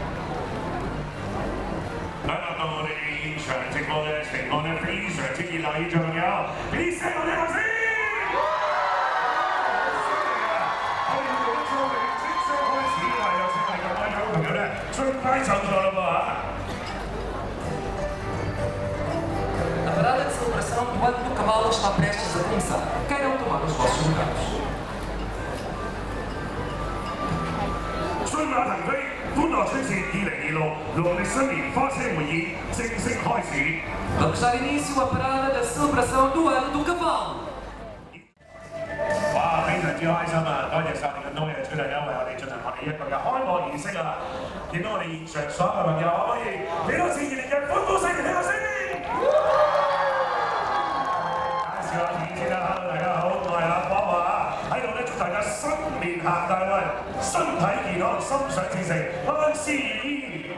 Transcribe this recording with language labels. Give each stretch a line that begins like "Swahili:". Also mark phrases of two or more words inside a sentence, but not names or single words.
Cantonese: 睇到我哋現場直播嘅情況咧，非常之熱鬧，現場朋友，俾啲聲我聽下先。我哋用一個即將開始，係有請各位有朋友咧，盡快就座啦噃。
Portuguese: A parada de celebração do ano do cavalo está prestes a começar. Queiram tomar os vossos lugares.
Cantonese: 駿馬騰飛，歡樂春節2026農曆新年花車會議正式開始。
Portuguese: Vamos dar início à parada da celebração do ano do cavalo.
Cantonese: 哇！非常之開心啊！多謝晒你咁多嘅出嚟，因為我哋進行我哋一個嘅開幕儀式啊！見到我哋現場所有嘅朋友，可唔可以俾多次熱烈嘅歡呼聲嚟聽下先？介紹下自己先啦 ，Hello 大家好，我係阿波啊，喺度咧祝大家新年行大運，身體健康，心想事成，萬事如意。